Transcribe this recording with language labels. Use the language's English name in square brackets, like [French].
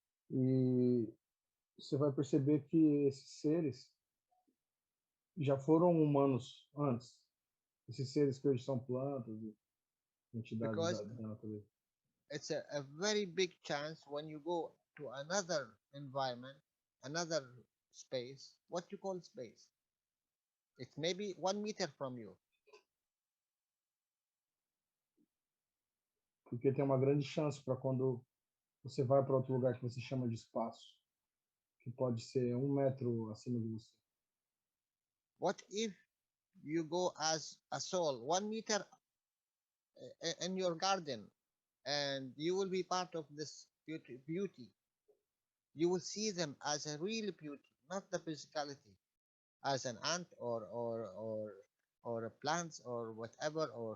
[Portuguese] E você vai perceber que esses seres já foram humanos antes. Esses seres que hoje são plantas e entidades da natureza. [English] It's a very big chance when you go to another environment, another space. What you call space? It's maybe 1 meter from you. [Portuguese] Porque tem uma grande chance para quando você vai para outro lugar que você chama de espaço, que pode ser 1 metro acima de você. [English] What if you go as a soul 1 meter in your garden, and you will be part of this beauty? You will see them as a real beauty, not the physicality, as an ant or a plant or whatever.